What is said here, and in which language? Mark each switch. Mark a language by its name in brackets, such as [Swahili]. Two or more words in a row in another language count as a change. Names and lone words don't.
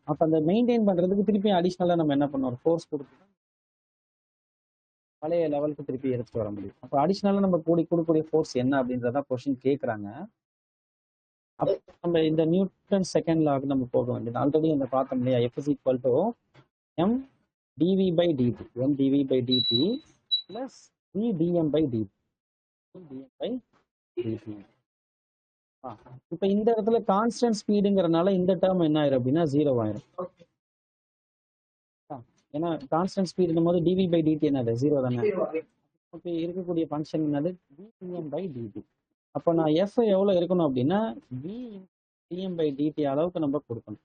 [Tamil] அப்போ அந்த மெயின்டைன் பண்றதுக்கு திருப்பி அடிஷ்னலாக நம்ம என்ன பண்ணோம், ஒரு ஃபோர்ஸ் கொடுத்து பழைய லெவலுக்கு திருப்பி எடுத்துட்டு வர முடியும். அப்போ அடிஷ்னலாக நம்ம கொடுக்கக்கூடிய ஃபோர்ஸ் என்ன அப்படின்றத கொஸ்டின் கேட்குறாங்க. அப்போ நம்ம இந்த நியூட்டன் செகண்ட் லாக்கு நம்ம போக வேண்டியது. ஆல்ரெடி நம்ம பார்த்தோம் இல்லையா, [English] F is equal to m dv/dt, m dv/dt plus v dm/dt, dm/dt. [Tamil] இப்போ இந்த இடத்துல [English] constant speedங்கிறனால [Tamil] இந்த டேர்ம் என்ன ஆயிரும் அப்படின்னா 0 ஆயிரும். Okay. ஏன்னா [English] constant speedங்கும் [Tamil] போது dv/dt என்னது 0 தானே. Zero. இப்போ இருக்கக்கூடிய ஃபங்க்ஷன் என்னது dm/dt. அப்போ நான் f எவ்வளோ இருக்கணும் அப்படின்னா v dm/dt அளவுக்கு நம்ம கொடுக்கணும்.